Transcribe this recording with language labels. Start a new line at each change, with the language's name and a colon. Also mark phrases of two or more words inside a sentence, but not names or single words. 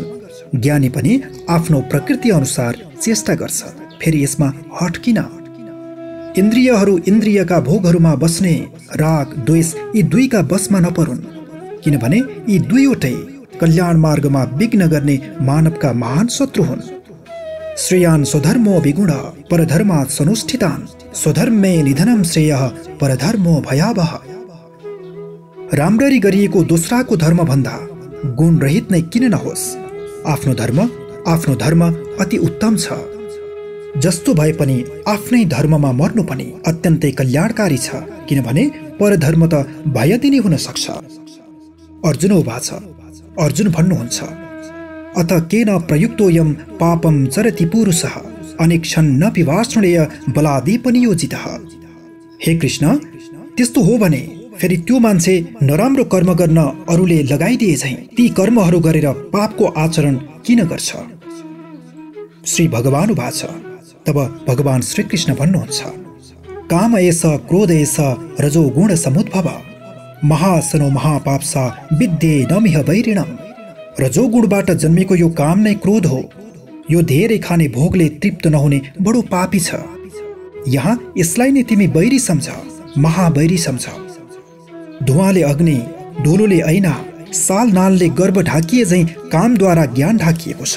Nepali: ज्ञानी पनि आफ्नो प्रकृति अनुसार चेष्टा गर्छ। फेरि यसमा हट किन? इन्द्रियहरू इन्द्रियका भोगहरूमा बस्ने राग द्वेष यी दुईका बसमा नपरुन्, किनभने यी दुईवटै कल्याण मार्गमा विघ्न गर्ने मानवका महान शत्रु हुन्।
Sanskrit: श्रेयान् स्वधर्मो विगुण परधर्मात् सनुष्ठितान् स्वधर्मे निधनं श्रेयः परधर्मो भयावह।
Nepali: राम्ररी गरिएको दोस्राको धर्म भन्दा गुण रहित नै किन नहोस्? आफ्नो धर्म अति उत्तम छ। जस्तो भए पनि आफ्नै धर्ममा मर्नु पनि अत्यन्तै कल्याणकारी छ, किनभने परधर्म त भयदिने हुन सक्छ।
Sanskrit: अर्जुन उवाच,
Nepali: अर्जुन भन्नुहुन्छ,
Sanskrit: अथ केन प्रयुक्तोऽयं पापं चरति पुरुषः अनेक्षन्नपि वार्ष्णेय बलादीपनियोजितः।
Nepali: हे कृष्ण, त्यस्तो हो भने फेरि त्यो मान्छे नराम्रो कर्म गर्न अरूले लगाइदिए झैं ती कर्महरू गरेर पापको आचरण किन गर्छ?
Sanskrit: श्री भगवान उवाच,
Nepali: तब भगवान श्रीकृष्ण भन्नुहुन्छ,
Sanskrit: काम एष क्रोध एष रजो गुण समुद्भव महासनो महापाप्सा विद्ये नमिह वैरिणम्।
Nepali: रजोगुणबाट जन्मेको यो काम नै क्रोध हो। यो धेरै खाने भोगले तृप्त नहुने बडो पापी छ। यहाँ यसलाई नै तिमी बैरी सम्झ, महाबैरी सम्झ। धुवाँले अग्नि, धुलोले ऐना, साल नालले गर्भ ढाकिए झैं कामद्वारा ज्ञान ढाकिएको छ।